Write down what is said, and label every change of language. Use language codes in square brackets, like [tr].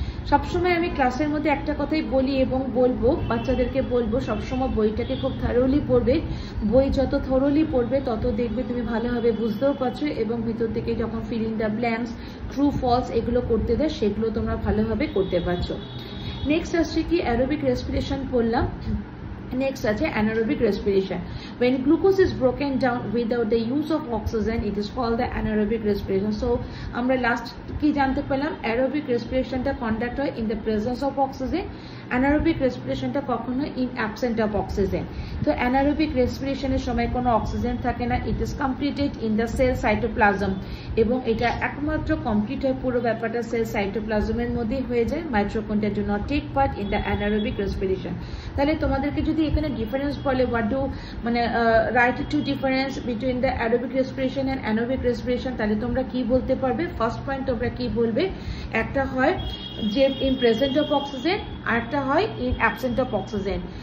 [bn] সবসময় আমি ক্লাসের মধ্যে একটা কথাই বলি এবং বলবো, বাচ্চাদেরকে বলবো সবসময় বইটাকে খুব থরোলি পড়বে। বই যত থরোলি পড়বে তত দেখবে তুমি ভালোভাবে বুঝতেও পারছো এবং ভিতর থেকে যখন fill in the blanks, true false এগুলো করতে দেয় সেগুলো তোমরা ভালোভাবে করতে পারছো। নেক্সট আসছে কি অ্যারোবিক রেসপিরেশন পড়লাম। [en] Next আছে anaerobic respiration. When glucose is broken down without the use of oxygen, it is called the anaerobic respiration. [bn] So আমরা লাস্ট কি জানতে পেলাম? [en] aerobic respiration [bn] টা কন্ডাক্ট হয় [en] in the presence of oxygen, anaerobic respiration [bn] টা কখনো [en] in absent of oxygen. [bn] তো anaerobic respiration এর সময় কোনো অক্সিজেন থাকে না, [en] it is completed in the cell cytoplasm, [bn] এবং এটা একমাত্র কমপ্লিট হয় পুরো ব্যাপারটা সেল সাইটোপ্লাজমের মধ্যেই হয়ে যায়। [en] Mitochondria do not take part in the anaerobic respiration. [bn] তাহলে তোমাদেরকে যদি এখানে ডিফারেন্স বলে, what do মানে right two difference between the aerobic respiration and অ্যানোবিক respiration, তাহলে তোমরা কি বলতে পারবে? ফার্স্ট পয়েন্ট তোমরা কি বলবে? একটা হয় যে ইন প্রেজেন্ট অফ অক্সিজেন, আরেকটা হয় ইন অ্যাবসেন্ট অফ অক্সিজেন।